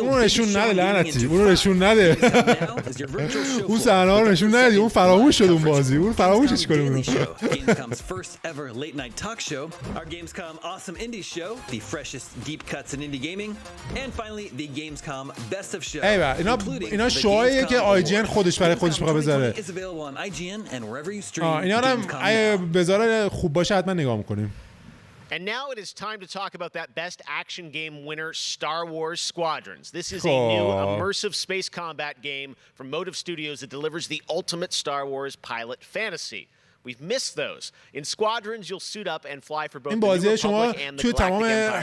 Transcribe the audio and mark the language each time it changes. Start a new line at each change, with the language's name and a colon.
Persian: اون نشون نده لعنتی. اون نشون نده. اون صحنه رو نشون ندی. اون فراموش شد اون بازی. اون فراموشش کنیم.
English: Gamescom's first ever late night talk show, our Gamescom Awesome Indie show, the freshest deep cuts in indie gaming, and finally the Gamescom Best of Show.
Persian: اینا شوهاییه که IGN خودش برای خودش میخواد بذاره. اینا هم اگه بذاره خوب باشه حتما نگاه میکنیم.
English: And now it is time to talk about that best action game winner, Star Wars Squadrons. This is a new immersive space combat game from Motive Studios that delivers the ultimate Star Wars pilot fantasy. We've missed those. In Squadrons, you'll suit up and fly for both the New Republic and the Galactic Empire.